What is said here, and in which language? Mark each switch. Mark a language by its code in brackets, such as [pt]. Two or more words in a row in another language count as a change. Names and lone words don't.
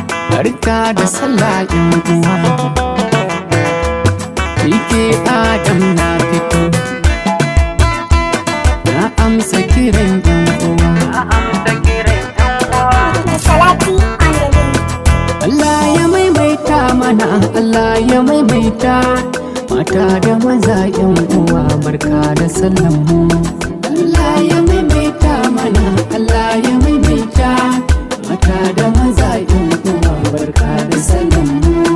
[ha] Barka da sallah, 'yan uwa. P K Adam na fito. Na amsa kiran 'yan uwa. Salati [en] on the beat. [ha] Allah ya maimaita mana, Allah ya maimaita. Mata da maza, 'yan uwa, barka da sallan mu. Allah ya maimaita mana, Allah ya maimaita. Mata da maza, 'yan uwa, barka da sallan mu.